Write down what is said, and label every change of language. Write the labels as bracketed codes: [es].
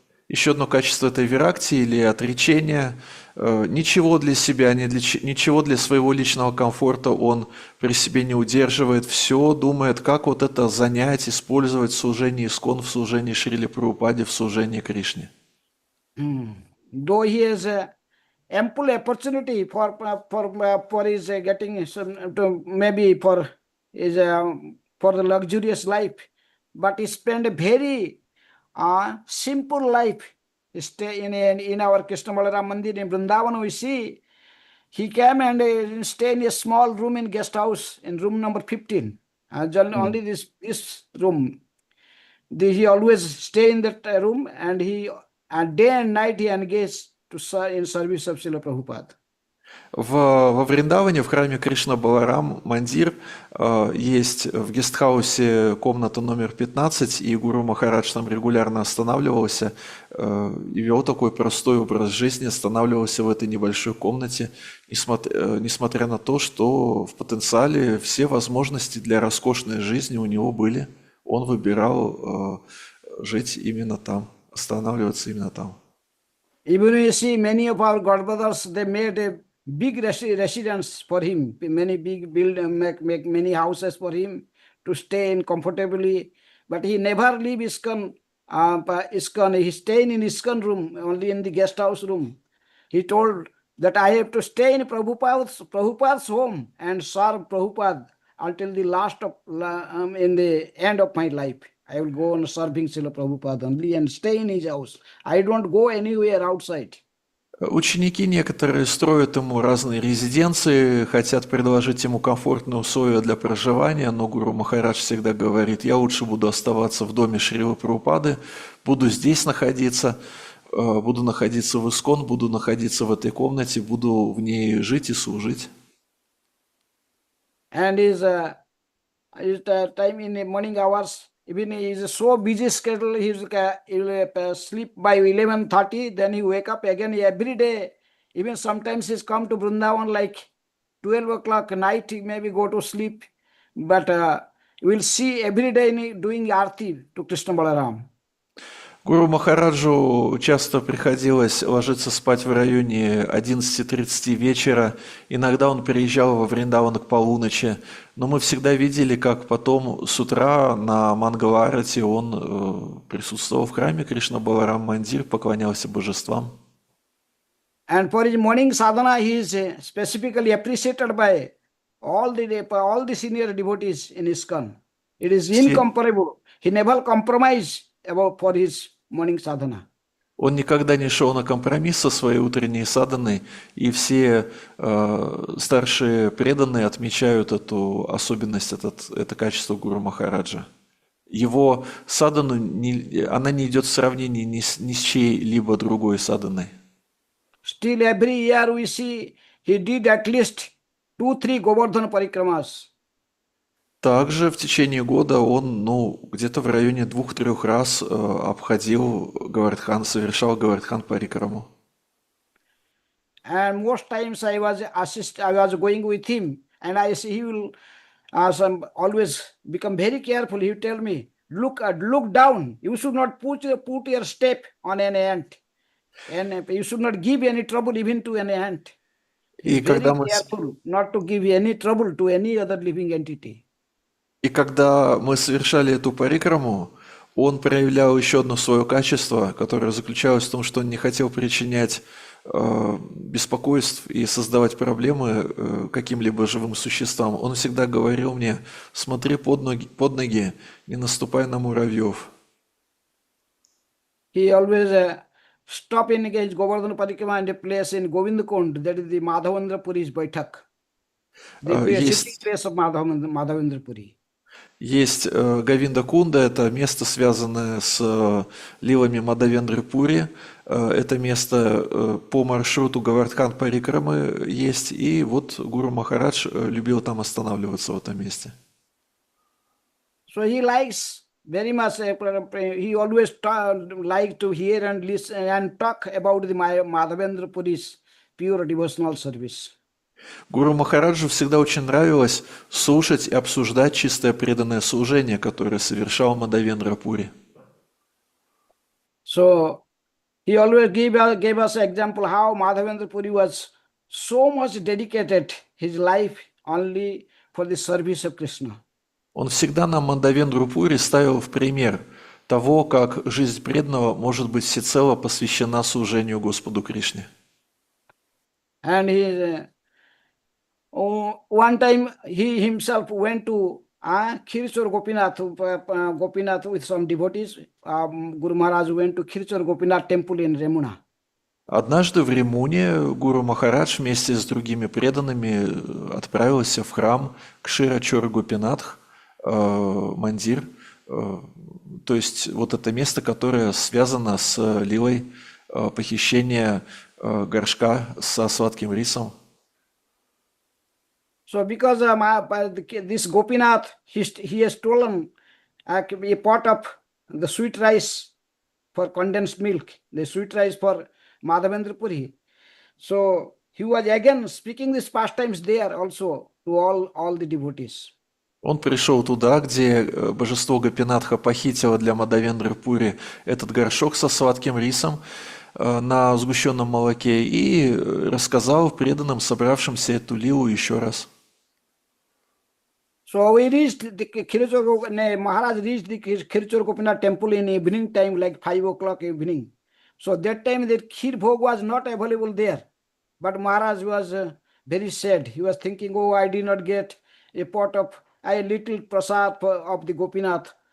[ru] Еще одно качество этой виракти или отречения. Ничего для себя, ничего для своего личного комфорта он при себе не удерживает. Все думает, как вот это занять, использовать в служении Искон, в служении Шриле Прабхупаде, в служении Кришне. [en] Though he has ample opportunity for his getting maybe for his for the luxurious life, but he spend a very simple life. Stay in our Krishna Balaram Mandir in Vrindavan. We see he came and stay in a small room in guest house in room number 15. Only this room. He always stay in that room, and day and night he engaged in service of Srila Prabhupada. [ru] Во Вриндаване, в храме Кришна Баларам Мандир, есть в гестхаусе комната номер 15, и гуру Махарадж там регулярно останавливался и вел такой простой образ жизни, останавливался в этой небольшой комнате, несмотря на то, что в потенциале все возможности для роскошной жизни у него были. Он выбирал жить именно там, останавливаться именно там. [en] Even you see many of our godbrothers, they made a big residence for him, many big make many houses for him to stay in comfortably. But he never leave ISKCON. He stayed in ISKCON room, only in the guest house room. He told that I have to stay in Prabhupada's home and serve Prabhupada until the last of in the end of my life. I will go on serving Srila Prabhupada only and stay in his house. I don't go anywhere outside. [ru] Ученики некоторые строят ему разные резиденции, хотят предложить ему комфортные условия для проживания, но гуру Махарадж всегда говорит: я лучше буду оставаться в доме Шрилы Прабхупады, буду здесь находиться, буду находиться в ИСКОН, буду находиться в этой комнате, буду в ней жить и служить. [en] And his time in the morning hours, even he is so busy schedule, he will sleep by 11:30, then he wake up again every day. Even sometimes he's come to Vrindavan like 12 o'clock night, he maybe go to sleep. But we'll see every day doing arti to Krishna Balaram. [ru] Гуру Махараджу часто приходилось ложиться спать в районе 11:30 вечера. Иногда он приезжал во Вриндаван к полуночи. Но мы всегда видели, как потом с утра на Мангаларати он присутствовал в храме Кришна Баларам Мандир, поклонялся божествам. [en] And for his morning sadhana, he is specifically appreciated by all the senior devotees in ISKCON. It is [ru] Все- [en] incomparable. He never compromised about for his morning sadhana. [ru] Он никогда не шел на компромисс со своей утренней садханой, и все старшие преданные отмечают эту особенность, это качество Гуру Махараджа. Его садхану, она не идет в сравнении ни с чьей-либо другой садханой. [en] Still every year we see he did at least 2-3 Govardhan parikramas. [ru] Также в течение года он, где-то в районе 2-3 раз обходил Говардхан, совершал Говардхан парикраму. [en] And most times I was going with him, and I see he will always become very careful. He will tell me, look down. You should not put your step on an ant, and you should not give any trouble even to an ant. He [ru] И [en] is very [ru] когда мы [en] careful not to give any trouble to any other living entity. [ru] И когда мы совершали эту парикраму, он проявлял еще одно свое качество, которое заключалось в том, что он не хотел причинять беспокойств и создавать проблемы каким-либо живым существам. Он всегда говорил мне: смотри под ноги, не наступай на муравьев. [en] He always stop in his Govardhan Parikrama and a place in Govindakund, that is the Madhavendra Puri's Baitak. The sitting place of Madhavendra Puri. [ru] Есть Говинда Кунда, это место, связанное с лилами Мадхавендры Пури. Это место по маршруту Говардхан Парикрамы есть. И вот Гуру Махарадж любил там останавливаться в этом месте. [en] So he likes very much, he always like to hear and listen and talk about the Madhavendra Puri's pure devotional service. [ru] Гуру Махараджу всегда очень нравилось слушать и обсуждать чистое преданное служение, которое совершал Мадхавендра Пури. [en] So he always gave us an example how Madhavendra Puri was so much dedicated his life only for the service of Krishna. [ru] Он всегда нам Мадхавендру Пури ставил в пример того, как жизнь преданного может быть всецело посвящена служению Господу Кришне. [en] And one time he himself went to Khirchor Gopinath with some devotees. Guru Maharaj went to Khirchor Gopinath temple in Remuna. [ru] Однажды в Римуне Гуру Махарадж вместе с другими преданными отправился в храм Кширачор Гопинатх, Мандир, то есть вот это место, которое связано с лилой похищения горшка со сладким рисом. [en] So because this Gopinath, he has stolen a pot of the sweet rice for condensed milk, the sweet rice for Madhavendra Puri. So he was again speaking these pastimes there also to all the devotees. [ru] Он пришел туда, где божество Гопинатха похитило для Мадхавендры Пури этот горшок со сладким рисом на сгущенном молоке и рассказал преданным, собравшимся, эту лилу еще раз. [en] So we reached the Maharaj reached the Khirchor Gopinath temple in evening time, like 5 o'clock evening. So that time the Khir Bhog was not available there. But Maharaj was very sad. He was thinking, oh, I did not get a pot of a little prasad of the Gopinath.